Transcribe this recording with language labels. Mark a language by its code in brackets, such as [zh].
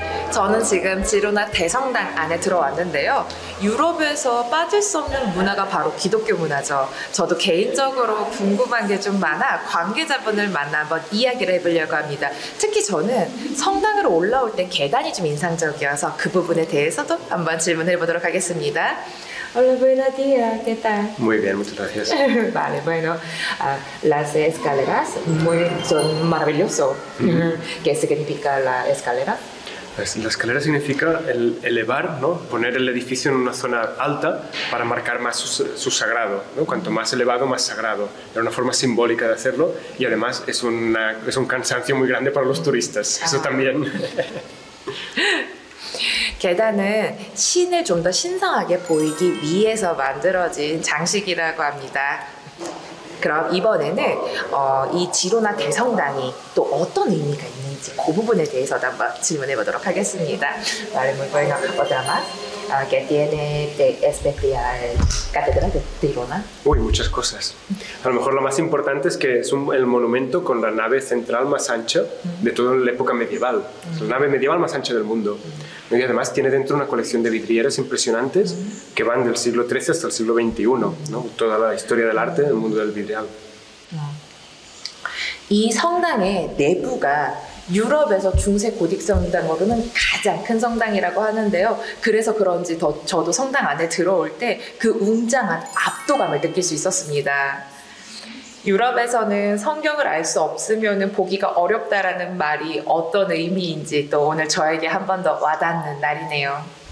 [ko] 저는 지금 지로나 대성당 안에 들어왔는데요. 유럽에서 빠질 수 없는 문화가 바로 기독교 문화죠. 저도 개인적으로 궁금한 게 좀 많아 관계자분을 만나 한번 이야기를 해보려고 합니다. 특히 저는 성당으로 올라올 때 계단이 좀 인상적이어서 그 부분에 대해서도 한번 질문해 보도록 하겠습니다. [es] Hola, buenos días, ¿qué tal? Muy bien, muchas gracias. Vale, bueno, las escaleras son maravillosas. ¿Qué significa la escalera? Pues la escalera significa elevar, ¿no? Poner el edificio en una zona alta para marcar más su sagrado, ¿no? Cuanto más elevado, más sagrado. Era una forma simbólica de hacerlo y además es un cansancio muy grande para los turistas. Eso también. [ko] 계단은 신을 좀 더 신성하게 보이기 위해서 만들어진 장식이라고 합니다. 그럼 이번에는 이 지로나 대성당이 또 어떤 의미가 있는지 그 부분에 대해서도 한번 질문해 보도록 하겠습니다. [es] Vale, muy bueno. Otra más. ¿Qué tiene de especial Catedral de Girona? Uy, muchas cosas. A lo mejor lo más importante es que es el monumento con la nave central más ancha de toda la época medieval. Es la nave medieval más ancha del mundo. Y además tiene dentro una colección de vidrieras impresionantes que van del siglo XIII hasta el siglo XXI, ¿no? Toda la historia del arte del mundo del vidrial. [ko] 이 성당의 내부가 유럽에서 중세 고딕 성당으로는 가장 큰 성당이라고 하는데요. 그래서 그런지 저도 성당 안에 들어올 때 그 웅장한 압도감을 느낄 수 있었습니다. 유럽에서는 성경을 알 수 없으면 보기가 어렵다라는 말이 어떤 의미인지 또 오늘 저에게 한 번 더 와닿는 날이네요.